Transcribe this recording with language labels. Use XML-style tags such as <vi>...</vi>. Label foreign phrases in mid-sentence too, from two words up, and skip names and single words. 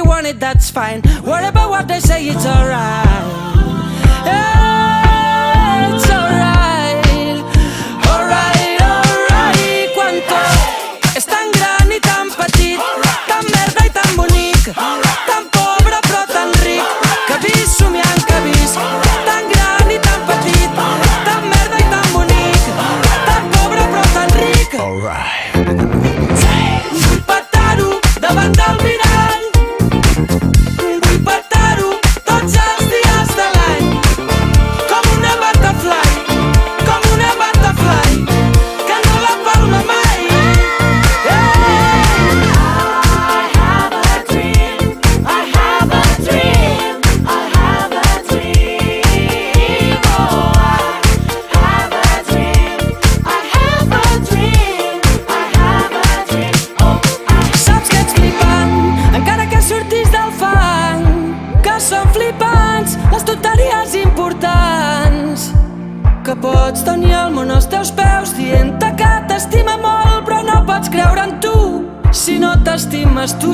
<en>it, that's fine. What about what they say, it's alright. It's alright. Alright, alright.</en> <ca>Quan tot és tan gran i tan petit, tan merda i tan bonic, tan pobre però tan ric, que vist somiant que vist. Tan gran i tan petit, tan merda i tan bonic, tan pobre però tan ric. Vull petar-ho davant del mirall, vull petar-ho tots els dies de l'any, com una butterfly, que no la palma mai.</ca> <en>I have a dream, I have a dream, I have a dream. Oh, I have a dream, I have a dream, I have a dream. Oh,</en> <ca>Saps que ets flipant, encara que surtis del fang, que són flipants les tonteries importants, que pots tenir el món als teus peus dient-te que t'estima molt, però no pots creure en tu si no t'estimes tu.</ca>